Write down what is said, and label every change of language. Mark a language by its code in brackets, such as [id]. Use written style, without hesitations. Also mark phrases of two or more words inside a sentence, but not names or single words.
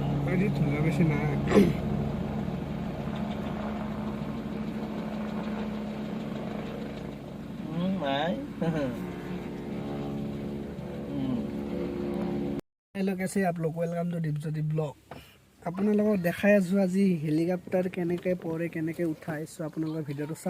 [as] আজি ধুলা বেছি নাই নাই [hi] हेलो कैसे आप लोग [en] welcome to Dipjyoti blog [as] আপোনালোকক দেখাই আছো আজি হেলিকপ্টাৰ কেনেকৈ পৰে কেনেকৈ উঠাই সো আপোনালোকৰ ভিডিঅ'টো চাওক